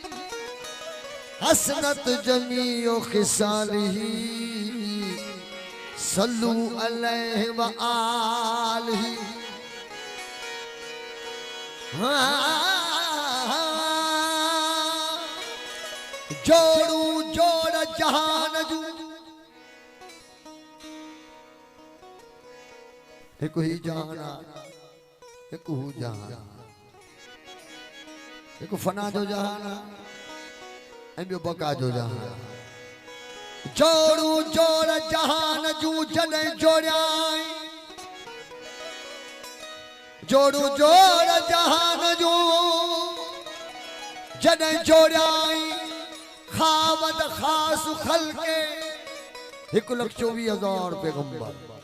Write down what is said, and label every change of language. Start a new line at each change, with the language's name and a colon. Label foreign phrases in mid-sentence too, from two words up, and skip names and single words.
Arabic: حسنت جميع خصاله صلوا عليه وآله
Sindhi: जोड़ू जोड़ जहान जू एक ही जहाना एक हू जहान एक फना जो जहाना ऐं ॿियो बका जो जहान जोड़ू जोड़ जहान जू जने जोड़ाई जोड़ू जोड़ जहान जू जने जोड़ाई खावद खास खल के 1,24,000 पैगंबर